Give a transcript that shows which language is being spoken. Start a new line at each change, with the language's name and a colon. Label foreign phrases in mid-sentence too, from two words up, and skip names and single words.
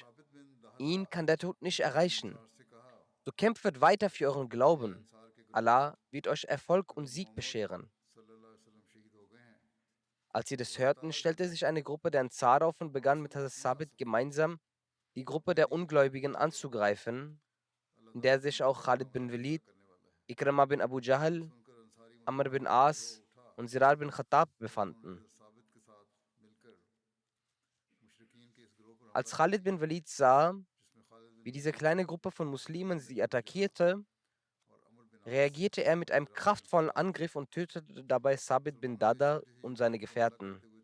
German: Ihn kann der Tod nicht erreichen. So kämpft weiter für euren Glauben. Allah wird euch Erfolg und Sieg bescheren. Als sie das hörten, stellte sich eine Gruppe der Ansar auf und begann mit Hazrat Sabit gemeinsam die Gruppe der Ungläubigen anzugreifen, in der sich auch Khalid bin Walid, Ikrama bin Abu Jahl, Amr bin As und Zirar bin Khattab befanden. Als Khalid bin Walid sah, wie diese kleine Gruppe von Muslimen sie attackierte, reagierte er mit einem kraftvollen Angriff und tötete dabei Sabit bin Dada und seine Gefährten.